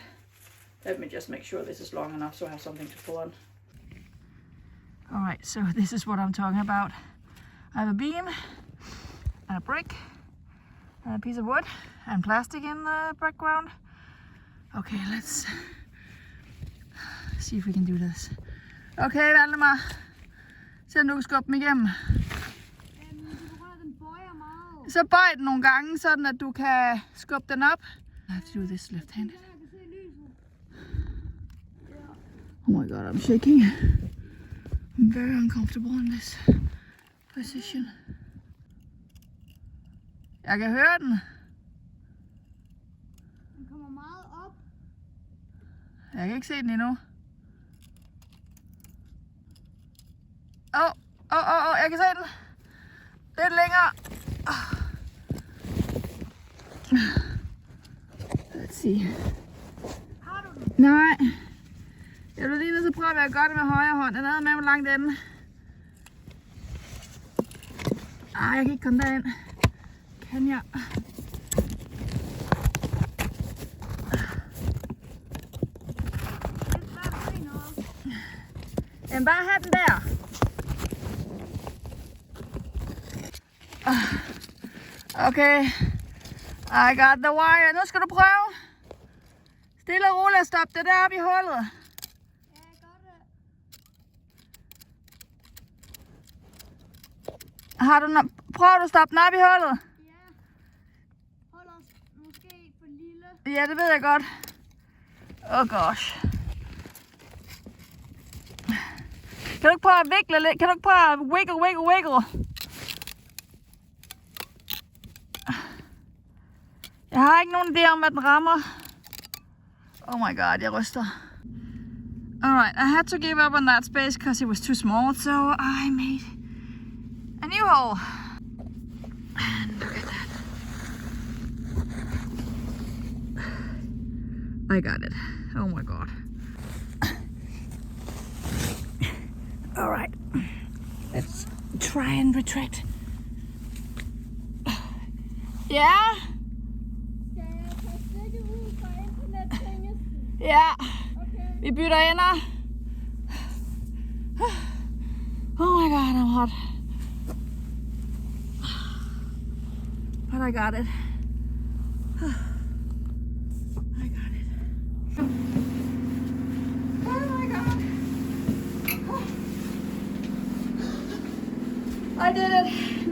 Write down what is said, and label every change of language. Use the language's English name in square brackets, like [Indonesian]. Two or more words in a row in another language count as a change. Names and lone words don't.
[English] Let me just make sure this is long enough so I have something to pull on. All right, so this is what I'm talking about. I have a beam and a brick and a piece of wood and plastic in the background. Okay, let's see if we can do this. Okay, Valdemar. [Danish] Se om du kan skubbe dem igennem. Så bøj den nogle gange, sådan at du kan skubbe den op. [English] I have to do this left-handed. Oh my god, I'm shaking. I'm very uncomfortable in this position. [Danish] Jeg kan høre den. Den kommer meget op. Jeg kan ikke se den endnu. Jeg kan se den. Lidt længere. [English] Let's see. [Danish] Har du den? Nej. Jeg vil lige nødt til at prøve at gøre det med højre hånd. Den er med, hvor langt den. Jeg kan ikke komme derind. Kan jeg? Jamen bare have den der. Okay. [English] I got the wire. [Danish] Nu skal du prøve. Stille og roligt at stoppe det der op i hullet. Ja, jeg gør det. Prøv du at stoppe den op i hullet? Ja. Hold os måske for lille. Ja, det ved jeg godt. [English] Oh gosh. [Danish] Kan du ikke prøve at vikle lidt? Kan du ikke prøve at wiggle? Jeg har ikke nogen idé om, at den rammer. [English] Oh my god, [Danish] jeg ryster. [English] Alright, I had to give up on that space because it was too small, so I made a new hole. And look at that. I got it. Oh my god. Alright, let's try and retract. Yeah? [Danish] Skal jeg tage stikket ud fra internettingelsen? Ja. Okay. Vi bytter ender. [English] Oh my god, I'm hot. But I got it. I got it. Oh my god. I did it.